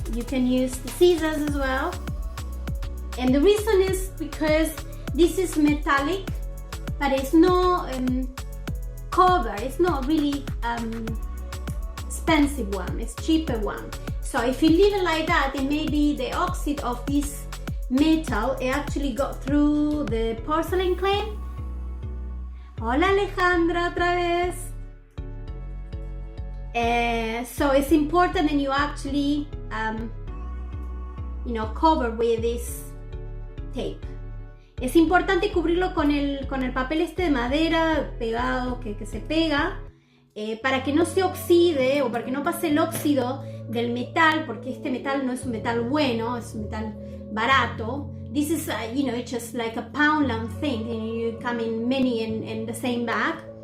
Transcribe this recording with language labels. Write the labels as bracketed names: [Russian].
[English] You can use the scissors as well. And the reason is because this is metallic, but it's no cover. It's not really expensive one. It's cheaper one. So if you leave it like that, then maybe the oxide of this metal it actually got through the porcelain clay. [Spanish] Hola Alejandra, otra vez. [English] So it's important that you actually you know, cover with this tape. [Spanish] Es importante cubrirlo con el papel este de madera pegado, que se pega, para que no se oxide o para que no pase el óxido del metal, porque este metal no es un metal bueno, es un metal barato. [English] This is you know, it's just like a Poundland thing, and you come in many in the same bag.